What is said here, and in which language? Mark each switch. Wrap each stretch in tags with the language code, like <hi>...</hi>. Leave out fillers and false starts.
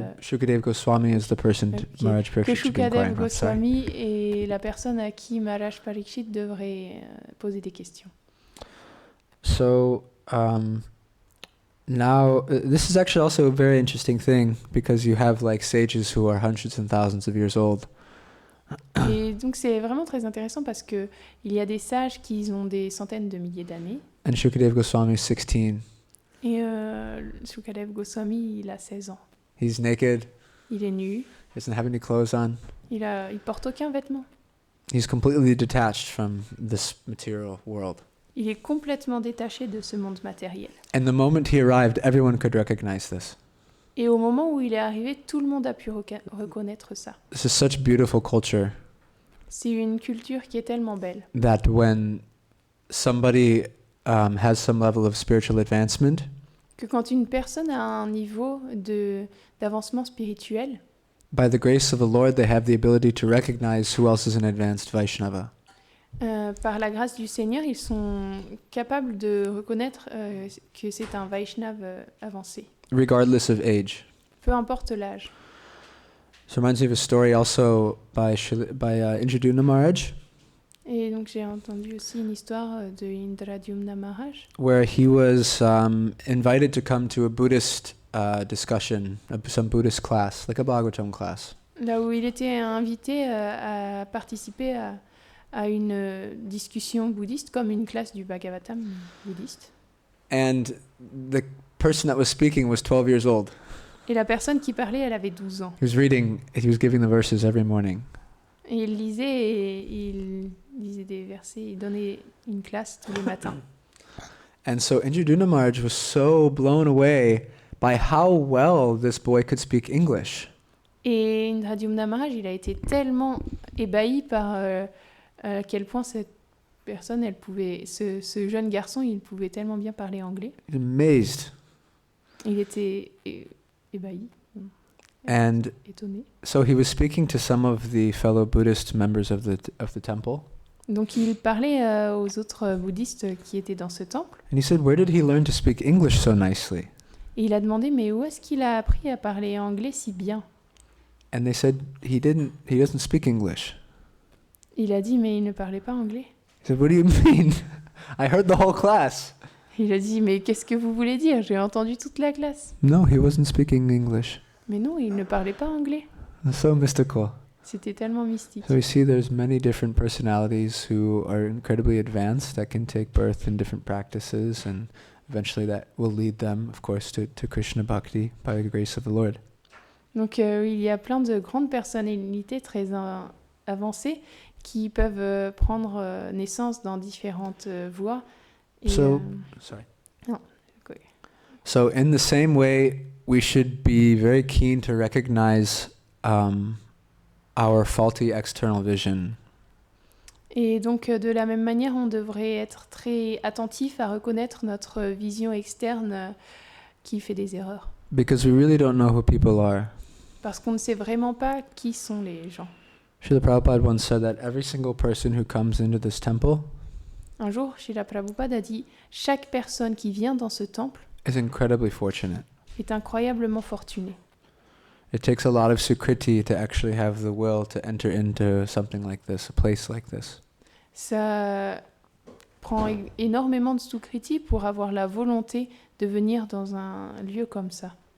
<en>Shukadev Goswami is the person Maharaj Parikshit should be inquiring</en> <fr>Shukadev</fr> <en>from.</en> <fr>Goswami est la personne à qui Maharaj Parikshit devrait poser des questions.</fr> <en>So now, this is actually also a very interesting thing because you have like sages who are hundreds and thousands of years old.</en> <fr>Et donc c'est vraiment très intéressant parce que il y a des sages qui ont des centaines de milliers d'années.</fr> <en>And Shukadev Goswami is 16.</en> <fr>Et Shukadev Goswami, il a 16 ans.</fr> <en>He's naked.</en> <fr>Il est nu.</fr> <en>He doesn't have any clothes on.</en> <fr>Il porte aucun vêtement.</fr> <en>He's completely detached from this material world.</en> <fr>Il est complètement détaché de ce monde matériel.</fr> <en>And the moment he arrived, everyone could recognize this.</en> <fr>Et au moment où il est arrivé, tout le monde a pu reconnaître ça.</fr> <en>This is such beautiful culture.</en> <fr>C'est une culture qui est tellement belle.</fr> <en>That when somebody has some level of spiritual advancement,</en> <fr>que quand une personne a un niveau d'avancement spirituel,</fr> <en>by the grace of the Lord, they have the ability to recognize who else is an advanced Vaishnava.</en> <fr>Par la grâce du Seigneur, ils sont capables de reconnaître que c'est un Vaishnava avancé.</fr> <en>Regardless of age.</en> <fr>Peu importe l'âge.</fr> <en>So it reminds me of a story also by Indradyumna Maharaj.</en> <fr>Et donc j'ai entendu aussi une histoire de Indradyumna Maharaj.</fr> <en>Where he was invited to come to a Buddhist discussion, some Buddhist class, like a Bhagavatam class.</en> <fr>Là où il était invité à participer à une discussion bouddhiste, comme une classe du Bhagavatam bouddhiste.</fr> <en>And the person that was speaking was 12 years old.</en> <fr>Et la personne qui parlait, elle avait 12 ans.</fr> <en>He was giving the verses every morning.</en> <fr>Et il lisait, il lisait des versets, il donnait une classe tous les matins.</fr> <en>And so Indradyumna Maharaj was so blown away by how well this boy could speak English.</en> <fr>Et Indradyumna Maharaj, il a été tellement ébahi par à quel point cette personne, elle pouvait, ce jeune garçon, il pouvait tellement bien parler anglais.</fr> <en>He's amazed.</en> <fr>Il était ébahi,</fr> <en>And</en> <fr>étonné.</fr> <en>so he was speaking to some of the fellow Buddhist members of the temple.</en> <fr>Donc il parlait aux autres bouddhistes qui étaient dans ce temple.</fr> <en>And he said, "Where did he learn to speak English so nicely?"</en> <fr>Et il a demandé, mais où est-ce qu'il a appris à parler anglais si bien?</fr> <en>And they said, he doesn't speak English.</en> <fr>Il a dit, mais il ne parlait pas anglais.</fr> <en>He said, "What do you mean? I heard the whole class."</en> <fr>Il a dit, mais qu'est-ce que vous voulez dire? J'ai entendu toute la classe.</fr> <en>No, he wasn't speaking English.</en> <fr>Mais non, il ne parlait pas anglais.</fr> <en>It's so mystical.</en> <fr>C'était tellement mystique.</fr> <en>So we see there's many different personalities who are incredibly advanced that can take birth in different practices, and eventually that will lead them, of course, to Krishna Bhakti by the grace of the Lord.</en> <fr>Donc il y a plein de grandes personnalités très avancées qui peuvent prendre naissance dans différentes voies. Et,</fr> <en>Sorry.</en> <fr>Non, okay.</fr> <en>So in the same way, we should be very keen to recognize our faulty external vision.</en> <fr>Et donc de la même manière, on devrait être très attentif à reconnaître notre vision externe qui fait des erreurs.</fr> <en>Because we really don't know who people are.</en> <fr>Parce qu'on ne sait vraiment pas qui sont les gens.</fr> <en>Srila Prabhupada once said that every single person who comes into this temple</en> <fr>Un jour, Srila Prabhupada a dit « Chaque personne qui vient dans ce temple</fr> <en>is incredibly fortunate.</en> <fr>est incroyablement fortunée.</fr> <en>It takes a lot of sukriti to actually have the will to enter into something like this, a place like this.</en> <fr>Ça prend énormément de sukriti pour avoir la volonté de venir dans un lieu comme ça.</fr>